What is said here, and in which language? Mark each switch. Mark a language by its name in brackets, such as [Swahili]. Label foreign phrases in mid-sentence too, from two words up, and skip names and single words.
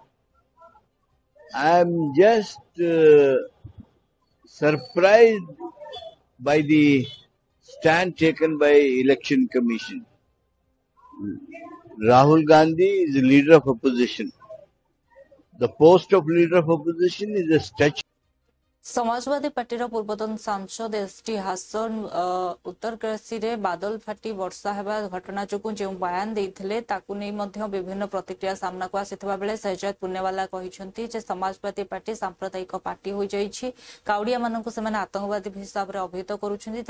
[English] I am just surprised by the stand taken by election commission. Rahul Gandhi is the leader of opposition. The post of leader of opposition is a statue. [Odia] ସମାଜବାଦୀ ପାର୍ଟୀର ପୂର୍ବତନ ସାଂସଦ ଏସଟି ହାସନ ଉତ୍ତରକାଶୀ ରେ ବାଦଲ ଫାଟି ବର୍ଷା ହେବା ଘଟଣା ଯୋଗୁ ଯେ ବୟାନ ଦେଇଥିଲେ ତାକୁ ନେଇ ମଧ୍ୟ ବିଭିନ୍ନ ପ୍ରତିକ୍ରିୟା ସାମନା କୁ ଆସୁଥିବା ବେଳେ ସହଜାଦ ପୁନାୱାଲା କହିଛନ୍ତି ଯେ ସମାଜବାଦୀ ପାର୍ଟୀ ସାମ୍ପ୍ରଦାୟିକ ପାର୍ଟୀ ହୋଇ ଯାଇଛି, କାଉଡ଼ିଆ ମାନଙ୍କୁ ସେମାନେ ଆତଙ୍କବାଦୀ ହିସାବ ରେ ଅଭିହିତ କରୁଛନ୍ତି।